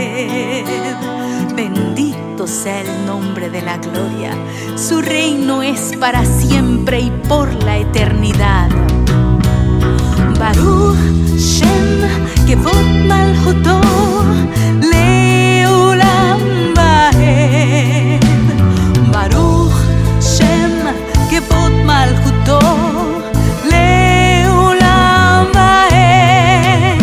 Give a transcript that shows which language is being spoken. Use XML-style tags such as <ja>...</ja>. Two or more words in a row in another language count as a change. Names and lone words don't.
<es>Bendito bendito sea el nombre de la gloria. Su reino es para siempre y por la eternidad.</es> <he>ברוך שם כבוד מלכותו לעולם ועד. ברוך שם כבוד מלכותו לעולם ועד.</he>